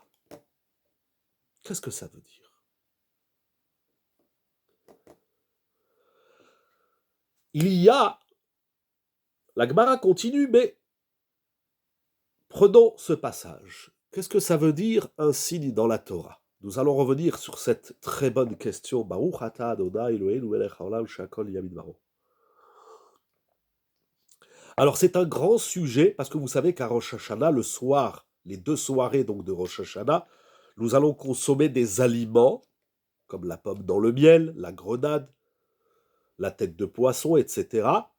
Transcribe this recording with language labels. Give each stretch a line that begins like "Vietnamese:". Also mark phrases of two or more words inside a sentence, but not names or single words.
French: Qu'est-ce que ça veut dire? Il y a, la Gemara continue, mais prenons ce passage. Qu'est-ce que ça veut dire un signe dans la Torah? Nous allons revenir sur cette très bonne question.
Hebrew: ברוך אתה אדוני אלוהינו מלך העולם שהכל נהיה בדברו.
French: Alors c'est un grand sujet, parce que vous savez qu'à Rosh Hashanah, le soir, les 2 soirées donc de Rosh Hashanah, nous allons consommer des aliments, comme la pomme dans le miel, la grenade, la tête de poisson, etc.